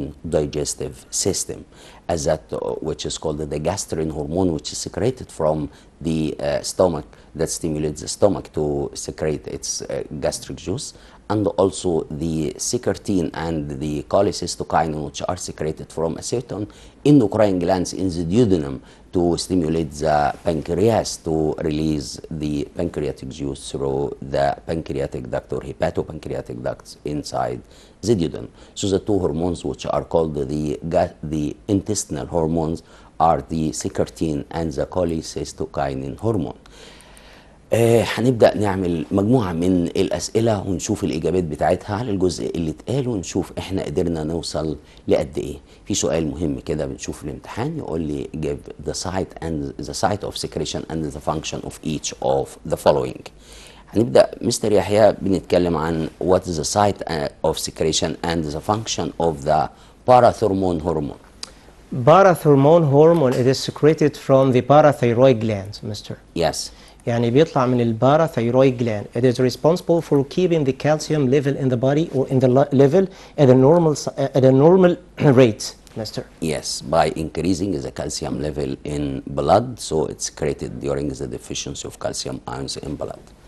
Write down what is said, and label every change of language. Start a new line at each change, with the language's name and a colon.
English: digestive system, as that which is called the gastrin hormone, which is secreted from the stomach, that stimulates the stomach to secrete its gastric juice, and also the secretin and the cholecystokinin, which are secreted from a certain endocrine glands in the duodenum to stimulate the pancreas to release the pancreatic juice through the pancreatic duct or hepatopancreatic ducts inside the duodenum. So the two hormones which are called the intestinal hormones are the secretin and the cholecystokinin hormone.
Arabic: هنبدأ نعمل مجموعة من الأسئلة ونشوف الإجابات بتاعتها على الجزء اللي اتقال ونشوف إحنا قدرنا نوصل لقد إيه. في سؤال مهم كده بنشوف في الامتحان يقول لي
English: give the site of secretion and the function of each of the following.
Arabic: هنبدأ مستر يحيى بنتكلم عن
English: what is the site of secretion and the function of the parathyroid hormone. Parathyroid hormone, it is secreted from the parathyroid gland, Mr. Yes.
Arabic: يعني بيطلع من الباراثيرويد gland.
English: It is responsible for keeping the calcium level in the body or in the level at a normal rate, Mr. Yes, by increasing the calcium level in blood, so it's created during the deficiency of calcium ions in blood.